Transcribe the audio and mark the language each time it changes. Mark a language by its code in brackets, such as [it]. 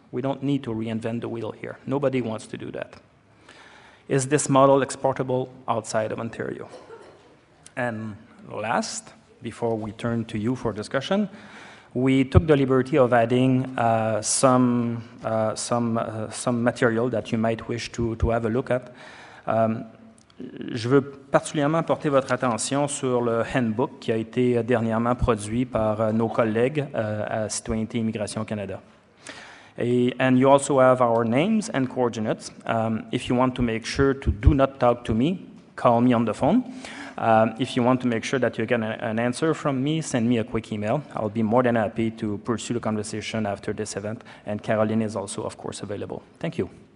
[en] We don't need to reinvent the wheel here. Nobody wants to do that. Is this model exportable outside of Ontario? And last, before we turn to you for discussion, we took the liberty of adding some material that you might wish to have a look at. [fr] Je veux particulièrement porter votre attention sur le handbook qui a été dernièrement produit par nos collègues à Citoyenneté et Immigration Canada. [en] And you also have our names and coordinates. If you want to make sure to do not talk to me, call me on the phone. If you want to make sure that you get an answer from me, send me a quick email. I'll be more than happy to pursue the conversation after this event. And Caroline is also, of course, available. Thank you.